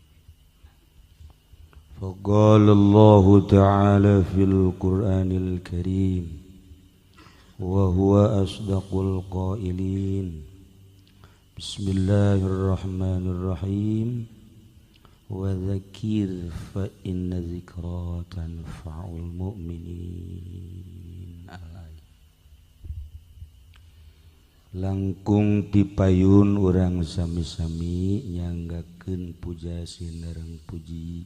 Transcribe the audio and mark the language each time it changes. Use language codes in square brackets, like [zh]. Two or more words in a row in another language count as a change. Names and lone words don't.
[ar] فقال الله تعالى في القرآن الكريم وهو أصدق القائلين. Bismillahirrahmanirrahim. وذكر فإن الذكرى تنفع المؤمنين. [su] Langkung dipayun urang sami-sami nyanggakeun puja sinereng puji